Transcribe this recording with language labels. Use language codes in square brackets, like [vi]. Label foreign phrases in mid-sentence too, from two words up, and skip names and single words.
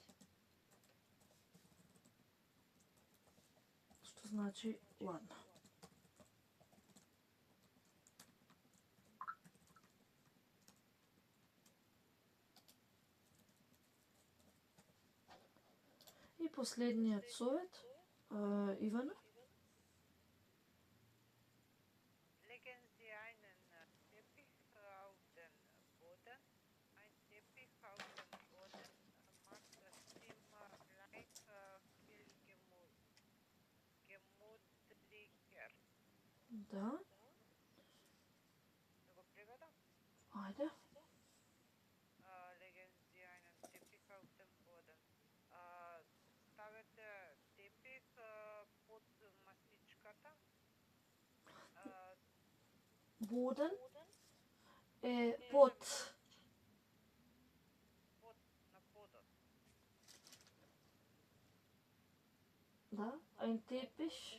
[mk] Што значи ладно. И последниот совет, Ивана. [de] Legen Sie einen Teppich auf den Boden. Ein Teppich auf dem Boden macht das Zimmer gleich viel gemütlicher. [mk] Да, Да го преведам? ајде. [de] Legen Sie einen Teppich auf den Boden. [mk] Ставете тепих под масичката. Boden е под. Под на подот. Да, [de] ein Teppich.